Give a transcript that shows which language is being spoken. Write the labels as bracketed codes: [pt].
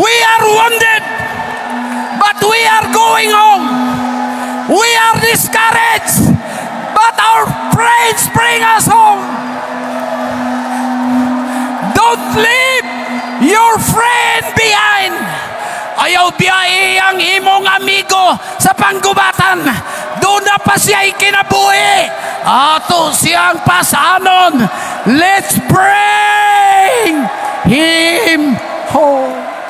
[en] We are wounded, but we are going home. We are discouraged, but our friends bring us home. Don't leave your friend behind. [ceb] Ayaw biyahe ang imong amigo sa panggubatan. Doon na pa siya ikinabuhi. Ato siyang pasanon. [en] Let's bring him home.